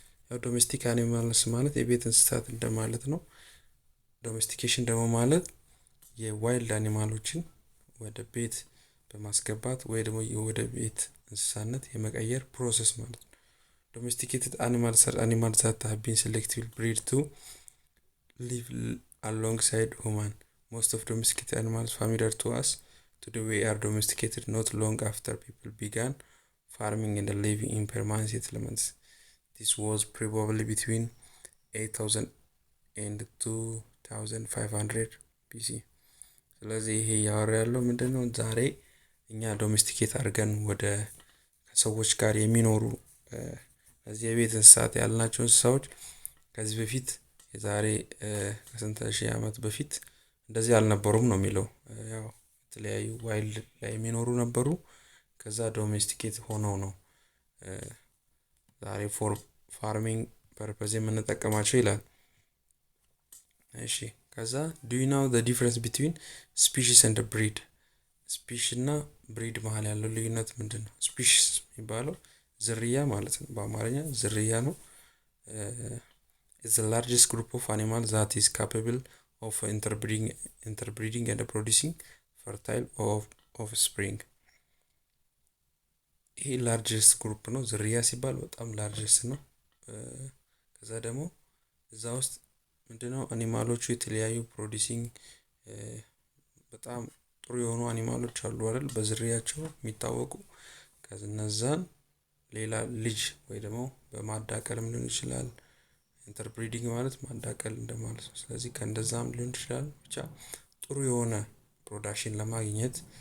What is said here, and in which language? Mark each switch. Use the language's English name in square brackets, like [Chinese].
[Amharic] ያው ዶሜስቲክ አኒማልስ ማለት የቤት እንስሳት እንደማለት ነው። ዶሜስቲኬሽን ደግሞ ማለት የዋይልድ አኒማሎችን ወደ ቤት በማስገባት ወይ ደግሞ ወደ ቤት እንስሳነት የመቀየር ፕሮሰስ ማለት ነው። [English] ዶሜስቲኬትድ አኒማልስ አር አኒማልስ ዛት ሃቭ ቢን ሴሌክቲቭሊ ብሪድ ቱ live alongside human. Most of domesticated animals familiar to us today were domesticated not long after people began farming and living in permanent settlements. This was probably between 8000 and 2500 BC. [Amharic] ስለዚህ ይሄ ያወራ ያለው ምንድነው? ዛሬ እኛ ዶሜስቲኬት አድርገን ወደ ከሰዎች ጋር የሚኖሩ እዚህ የቤት እንስሳት ያልናቸው እንስሳዎች ከዚህ በፊት የዛሬ ከስንት ሺህ ዓመት በፊት እንደዚህ አልነበሩም ነው የሚለው። ያው የተለያዩ ዋይልድ ላይ የሚኖሩ ነበሩ። ከዛ ዶሜስቲኬት ሆነው ነው ዛሬ ፎር ፋርሚንግ ፐርፐዝ የምንጠቀማቸው ይላል። እሺ ከዛ [English] do you know the difference between species and breed? [Amharic] ስፒሺስ እና ብሪድ መሃል ያለው ልዩነት ምንድነው? ስፒሺስ የሚባለው ዝርያ ማለት ነው። በአማርኛ ዝርያ ነው። [English] is the largest group of animals that is capable of interbreeding and producing fertile offspring. [Amharic] ይሄ ላርጀስት ግሩፕ ነው። ዝርያ ሲባል በጣም ላርጀስት ነው። ከዛ ደግሞ እዛ ውስጥ ምንድነው አኒማሎቹ የተለያዩ ፕሮዲሲንግ በጣም ጥሩ የሆኑ አኒማሎች አሉ አይደል? በዝርያቸው የሚታወቁ ከነዛን ሌላ ልጅ ወይ ደግሞ በማዳቀልም ሊሆን ይችላል። ኢንተርብሪዲንግ ማለት ማዳቀል እንደማለት ነው። ስለዚህ ከእንደዛም ሊሆን ይችላል። ብቻ ጥሩ የሆነ ፕሮዳክሽን ለማግኘት